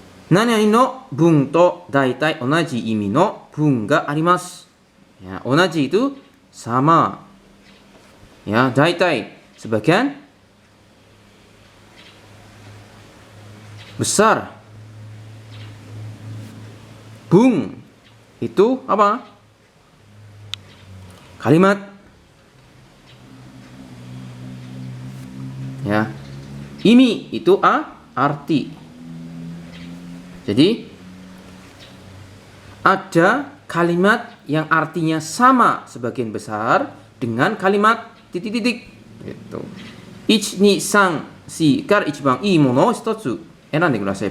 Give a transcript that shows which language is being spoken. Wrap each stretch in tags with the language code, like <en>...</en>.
<ja>何々の文と大体同じ意味の文があります。</ja> <id>Ya, 同じ itu sama. Ya, 大体 sebagian besar. Bung itu apa? Kalimat. Ya. Imi itu arti. Jadi ada kalimat yang artinya sama sebagian besar dengan kalimat titik-titik gitu.</id> <ja>1 2 3 4 から一番いいものを一つ選んでください.</ja>